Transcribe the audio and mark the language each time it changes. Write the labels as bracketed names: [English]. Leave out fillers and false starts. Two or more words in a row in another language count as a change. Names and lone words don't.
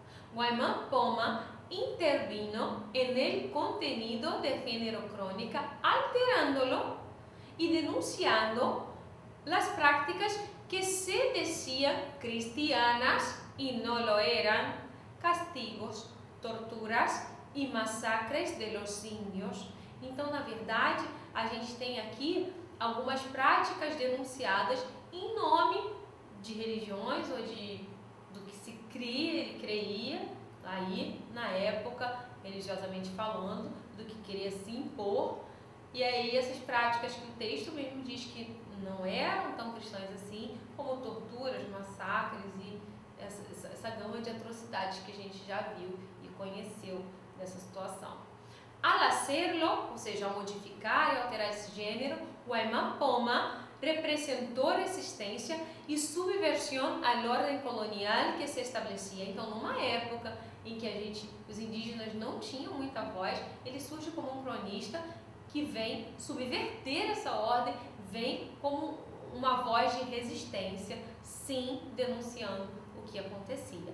[Spanish] Guaymán Poma intervino en el contenido del género crónica, alterándolo y denunciando las prácticas que se decían cristianas y no lo eran, castigos, torturas y masacres de los indios. [Portuguese] Então, na verdade, a gente tem aqui algumas práticas denunciadas em nome de religiões ou do que se creia aí na época, religiosamente falando, do que queria se impor. E aí essas práticas que o texto mesmo diz que não eram tão cristãs assim, como torturas, massacres, massacres e essa gama de atrocidades que a gente já viu e conheceu nessa situação. [Spanish] Al hacerlo, [Portuguese] ou seja, ao modificar e alterar esse gênero, o Imam Poma representou resistência e subversão à ordem colonial que se estabelecia. Então, numa época em que os indígenas não tinham muita voz, ele surge como um cronista que vem subverter essa ordem, vem como uma voz de resistência, sim, denunciando o que acontecia.